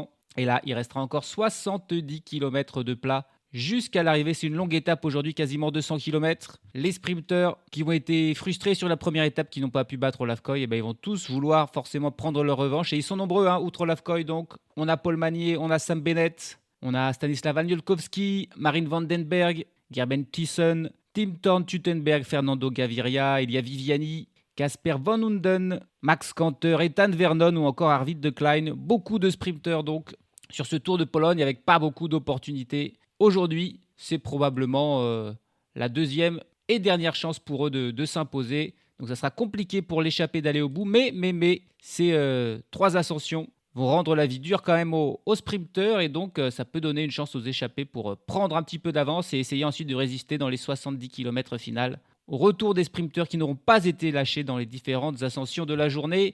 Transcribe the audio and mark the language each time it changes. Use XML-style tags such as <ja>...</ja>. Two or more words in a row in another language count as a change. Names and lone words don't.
<fr>Et là, il restera encore 70 km de plat jusqu'à l'arrivée. C'est une longue étape aujourd'hui, quasiment 200 km. Les sprinteurs qui ont été frustrés sur la première étape, qui n'ont pas pu battre Olaf Koy, ils vont tous vouloir forcément prendre leur revanche. Et ils sont nombreux, outre Olaf Koy. Donc, on a Paul Magnier, on a Sam Bennett, on a Stanislav Aniolkowski, Marine Vandenberg, Gerben Thiessen, Tim Thorn Tuttenberg, Fernando Gaviria, Elia Viviani, Casper Van Hunden, Max Kanter, Ethan Vernon ou encore Arvid de Klein. Beaucoup de sprinteurs donc sur ce Tour de Pologne avec pas beaucoup d'opportunités. Aujourd'hui, c'est probablement la deuxième et dernière chance pour eux de s'imposer. Donc ça sera compliqué pour l'échappée d'aller au bout, mais ces 3 ascensions vont rendre la vie dure quand même aux sprinteurs et donc ça peut donner une chance aux échappés pour prendre un petit peu d'avance et essayer ensuite de résister dans les 70 km finales au retour des sprinteurs qui n'auront pas été lâchés dans les différentes ascensions de la journée.</fr>